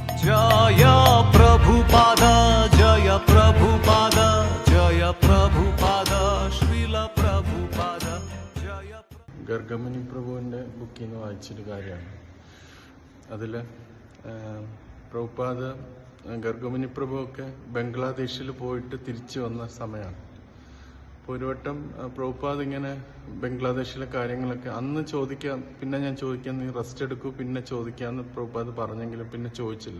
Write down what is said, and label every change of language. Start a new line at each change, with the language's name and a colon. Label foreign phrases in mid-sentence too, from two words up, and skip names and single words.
Hindi: जय प्रभुपाद जय प्रभुपाद जय प्रभुपाद श्रील प्रभुपाद जय
Malayalam: ഗർഗമനി പ്രഭുവിൻ്റെ ബുക്കിൽ നിന്ന് വായിച്ചൊരു കാര്യമാണ്. അതിൽ പ്രഭുപാദ് ഗർഗമനി പ്രഭുവൊക്കെ ബംഗ്ലാദേശിൽ പോയിട്ട് തിരിച്ചു വന്ന സമയമാണ്. അപ്പോൾ ഒരു വട്ടം പ്രഭുപാദ് ഇങ്ങനെ ബംഗ്ലാദേശിലെ കാര്യങ്ങളൊക്കെ അന്ന് ചോദിക്കാൻ, പിന്നെ ഞാൻ ചോദിക്കാൻ, നീ റെസ്റ്റ് എടുക്കൂ, പിന്നെ ചോദിക്കാമെന്ന് പ്രഭുപാദ് പറഞ്ഞെങ്കിലും പിന്നെ ചോദിച്ചില്ല.